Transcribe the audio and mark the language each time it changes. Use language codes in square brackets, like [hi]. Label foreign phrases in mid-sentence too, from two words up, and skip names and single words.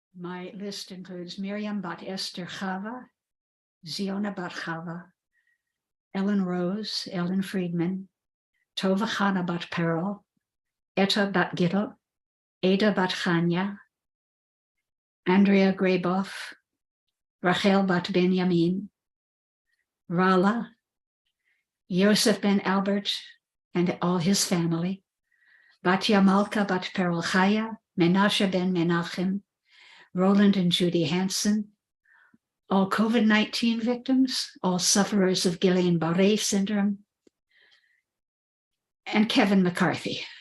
[en] My list includes Miriam bat Esther Chava, Ziona bat Chava, Ellen Rose, Ellen Friedman, Tova Chana bat Peril, Etta bat Gittel, Ada bat Chanya, Andrea Grayboff, Rachel bat Benjamin, Rala, Yosef ben Albert and all his family, Batya Malka bat Peril Chaya, Menashe ben Menachem, Roland and Judy Hansen, all COVID-19 victims, all sufferers of Guillain-Barré syndrome, and Kevin McCarthy.